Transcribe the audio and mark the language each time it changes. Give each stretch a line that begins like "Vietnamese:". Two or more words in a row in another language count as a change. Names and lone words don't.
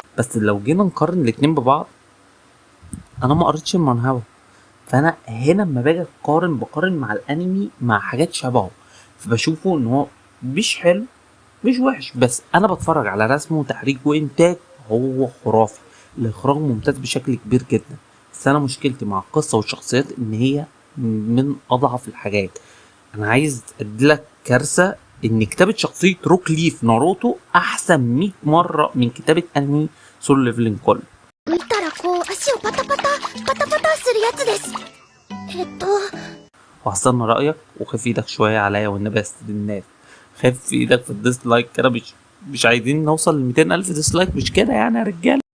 Arabic: بس لو جينا نقارن الاتنين ببعض، انا ما قريتش المانهوا، فانا هنا لما باجي بقارن مع الانمي مع حاجات شبهه، فبشوفه ان هو مش حلو مش وحش، بس انا بتفرج على رسم وتحريك وانتاج هو خرافي، الاخراج ممتاز بشكل كبير جدا. بس انا مشكلتي مع القصه والشخصيات ان هي من اضعف الحاجات. انا عايز اديلك كارثه ان كتابه شخصيه روك لي في ناروتو احسن 100 مره من كتابه انمي سولو ليفلنج كله.
Japanese: 見たらこうパタパタパタパタするやつです。
Arabic: وهستنى رأيك، وخف ايدك شوية عليا والنبي استدين الناس. خف ايدك في الديسلايك كده، مش عايزين نوصل ل 200,000 ديسلايك، مش كده يعني يا رجالة.